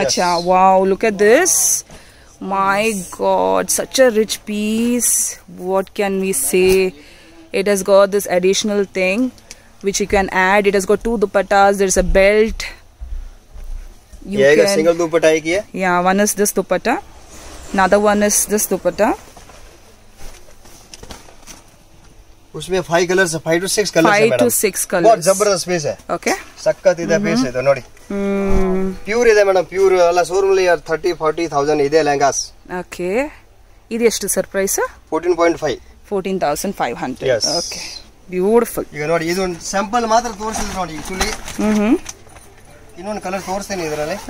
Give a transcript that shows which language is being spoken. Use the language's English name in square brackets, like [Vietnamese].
[English] अच्छा, wow, look at this. My God, such a rich piece. What can we say? It has got this additional thing which you can add. It has got 2 dupattas. There's a belt. [Hindi] ये एक single दुपट्टा है की है. [English] Yeah, one is this dupatta. Another one is this dupatta. [Hindi] उसमें 5 colours, 5 to 6 colours है [English] 5 [Hindi] madam. [English] to 6 colors. [Hindi] बहुत जबरदस्त piece है. [English] Okay. [Kannada] ಸಕ್ಕತ್ ಇದೆ ಪೀಸ್ ಇದು ನೋಡಿ. ಪ್ಯೂರ್ ಇದೆ ಮೇಡಮ್, ಪ್ಯೂರ್ ಅಲ್ಲ ಶೋರೂಮ್ ಅಲ್ಲಿ 30-40,000 ಇದೆ ಲೆಹಂಗಾಸ್. Okay. ಇದು ಎಷ್ಟು sir price? [English] 14.5. 14,500. Yes. Okay. Beautiful. [Kannada] ಈಗ ನೋಡಿ ಇದು ಸ್ಯಾಂಪಲ್ ಮಾತ್ರ ತೋರಿಸಿದ್ರು ನೋಡಿ. ಆಕ್ಚುಲಿ ಇನ್ನೊಂದು ಕಲರ್ ತೋರಿಸ್ತೇನೆ ಇದರಲ್ಲಿ.